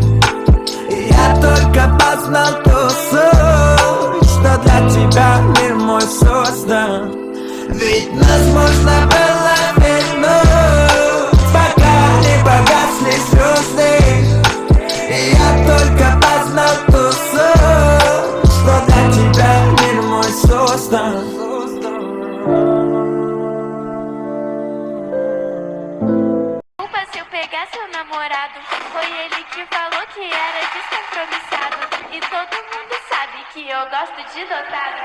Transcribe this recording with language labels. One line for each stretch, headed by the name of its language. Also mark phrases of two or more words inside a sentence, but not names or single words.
Russian: И я только познал ту суть, что для тебя мир мой создан. Ведь нас можно было вернуть, пока не погасли звезды. И я только познал ту суть, что для тебя мир мой создан.
Portuguese: Desculpa se eu pegar seu namorado. Foi ele que falou que era descompromissado. E todo mundo sabe que eu gosto de dotado.